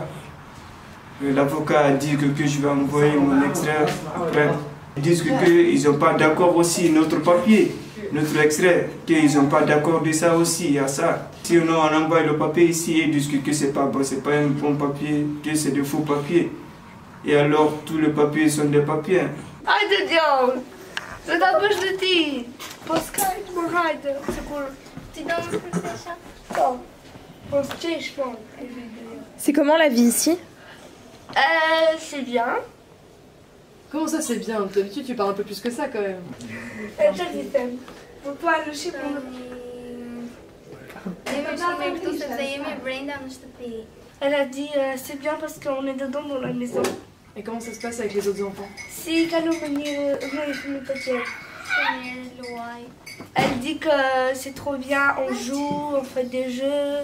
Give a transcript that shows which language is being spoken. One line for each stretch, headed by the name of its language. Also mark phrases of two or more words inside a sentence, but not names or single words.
French: L'avocat a dit que je vais envoyer mon extrait après. Ils disent qu'ils n'ont pas d'accord aussi, notre papier, notre extrait, qu'ils n'ont pas d'accord de ça aussi, il y a ça. Sinon on envoie le papier ici et ils disent que c'est pas bon, c'est pas un bon papier, que c'est de faux papiers. Et alors tous les papiers sont des papiers.
Romanian: Haide, John! Să dau băși de tine! Pascal, mă, haide! Ți dau un pic așa? Da. Ce ești, mă?
French: C'est comment la vie ici? C'est bien. Comment ça c'est bien? D'habitude tu parles un peu plus que ça quand même.
Romanian: Ce zicem? Popoarul și până...
French: Elle a dit c'est bien parce qu'on est dedans dans la maison. Et comment ça se passe avec les autres enfants? Si quand elle dit que c'est trop bien, on joue, on fait des jeux.